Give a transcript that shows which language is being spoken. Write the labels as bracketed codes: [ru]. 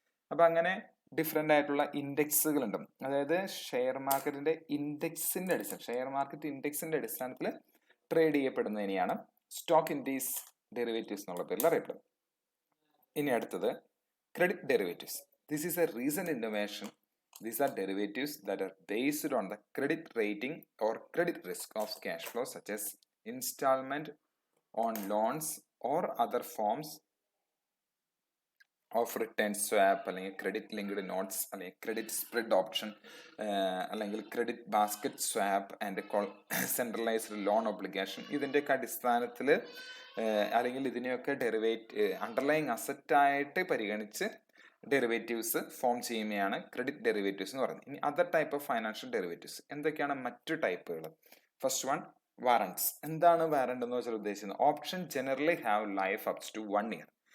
[ml] അപ്പൊ അങ്ങനെ ഡിഫറെന്റ് ആയിട്ടുള്ള ഇൻഡെക്സുകൾ ഉണ്ട്. അതായത് ഷെയർ മാർക്കറ്റിന്റെ ഇൻഡെക്സിന്റെ അടിസ്ഥാനം, ഷെയർ മാർക്കറ്റ് ഇൻഡെക്സിന്റെ അടിസ്ഥാനത്തിൽ ട്രേഡ് ചെയ്യപ്പെടുന്നതിനെയാണ് സ്റ്റോക്ക് ഇൻഡെക്സ് ഡെറിവേറ്റീവ്സ് എന്നുള്ള പേരിൽ അറിയപ്പെടുന്നത്. ഇനി അടുത്തത് [en] Credit derivatives. This is a recent innovation. These are derivatives that are based on the credit rating or credit risk of cash flow such as installment on loans or other forms of return swap, അല്ലെങ്കിൽ credit linked notes, അല്ലെങ്കിൽ credit spread option, അല്ലെങ്കിൽ credit basket swap and centralised loan obligation. [ml] ഇതിൻ്റെയൊക്കെ അടിസ്ഥാനത്തിൽ അല്ലെങ്കിൽ ഇതിനെയൊക്കെ underlying അസറ്റായിട്ട് പരിഗണിച്ച് derivatives form ചെയ്യുന്നതാണ് credit derivatives എന്ന് പറയുന്നത്. ഇനി other type of financial derivatives എന്തൊക്കെയാണ് മറ്റു ടൈപ്പുകൾ? [en] First one, warrants. [ml] എന്താണ് വാറണ്ട് എന്ന് വെച്ചാൽ ഉദ്ദേശിക്കുന്നത്? [en] Option generally have life ups to 1 year.